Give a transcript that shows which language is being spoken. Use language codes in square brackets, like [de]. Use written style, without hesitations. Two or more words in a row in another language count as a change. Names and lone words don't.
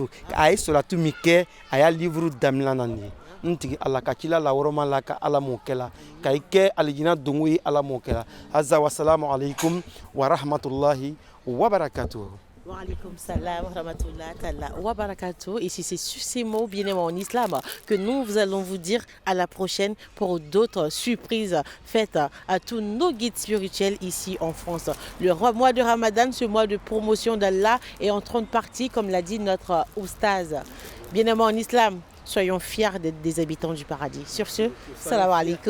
[bm] A ye salatu min kɛ a y'a livre daminɛ na nin ye. N tigi Ala ka cila la wɔrɔma la ka Ala m'o kɛla ka i kɛ alijina dongo ye Ala m'o kɛla. [ar] عز والسلام عليكم ورحمة الله وبركاته. وعليكم السلام ورحمة الله تعالى وبركاته. [fr] Et c'est sur ces mots bien-aimés en islam que nous allons vous dire à la prochaine pour d'autres surprises faites à tous nos guides spirituels ici en France. Le mois de Ramadan, ce mois de promotion d'Allah est en train de partir, comme l'a dit notre oustaz. Bien-aimés en islam, soyons fiers d'être des habitants du paradis.